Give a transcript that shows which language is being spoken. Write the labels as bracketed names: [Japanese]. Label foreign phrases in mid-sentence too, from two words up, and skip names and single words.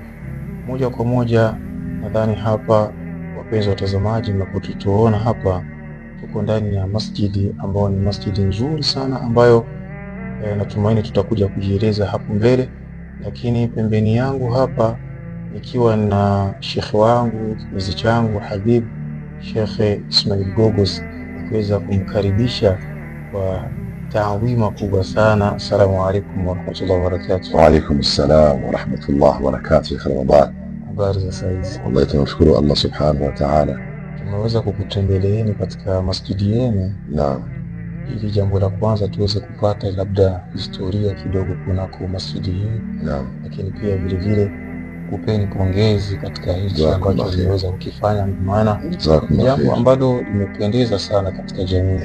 [Swahili] Moja kwa moja, nadhani hapa wapenzi watazamaji mnapotuona hapa, tuko ndani ya masjidi ambao ni masjidi nzuri sana, ambayo natumaini tutakuja kujieleza hapo mbele. Lakini pembeni yangu hapa nikiwa na shekhe wangu kipenzi changu Habib Sheikh Ismail Gogos, kuweza kumkaribisha kwa taadhima kubwa sana. [Arabic] السلام عليكم ورحمة الله وبركاته. وعليكم السلام ورحمة الله وبركاته. [Swahili] Ramadan. Habari za saizi? Wallahi tunamshukuru Allah [Arabic] سبحانه وتعالى, [Swahili] tumeweza kukutembeleeni katika masjidi yenu. Naam. Ili jambo la kwanza tuweze kupata labda historia kidogo kunako masjidi hii. Naam. Lakini pia vile vile kupeni pongezi katika hichi ambacho tumeweza kukifanya, maana jambo ambalo limependeza sana katika jamii.